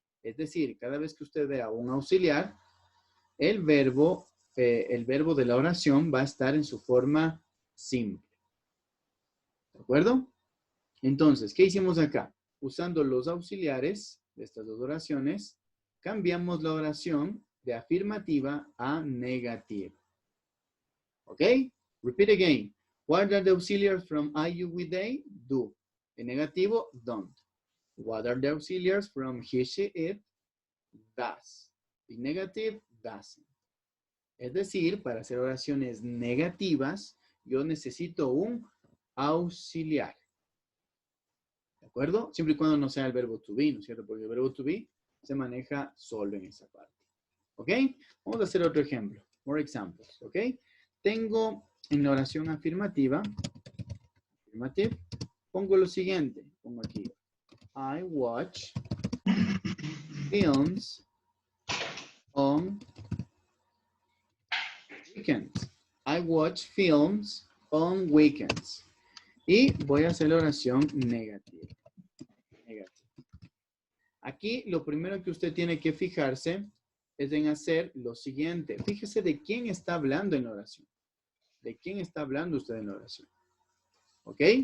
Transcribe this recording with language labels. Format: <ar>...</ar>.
<es>Es decir, cada vez que usted vea un auxiliar, el verbo de la oración va a estar en su forma simple. ¿De acuerdo? Entonces, ¿qué hicimos acá? Usando los auxiliares de estas dos oraciones, cambiamos la oración de afirmativa a negativa.</es> <en>¿Ok? Repeat again. What are the auxiliaries from I, you, we, they? Do.</en> <es>En negativo,</es> <en>don't. What are the auxiliaries from he, she, it? Does. En negative, doesn't.</en> <es>Es decir, para hacer oraciones negativas, yo necesito un auxiliar. ¿De acuerdo? Siempre y cuando no sea el verbo to be, ¿no es cierto? Porque el verbo to be se maneja solo en esa parte. ¿Ok? Vamos a hacer otro ejemplo.</es> <en>More examples.</en> <es>¿Ok? Tengo en la oración afirmativa, pongo lo siguiente. Pongo aquí.</es> <en>I watch films on weekends. I watch films on weekends.</en> <es>Y voy a hacer la oración negativa. Aquí lo primero que usted tiene que fijarse es en hacer lo siguiente. Fíjese de quién está hablando en la oración. ¿De quién está hablando usted en la oración? ¿Ok?</es>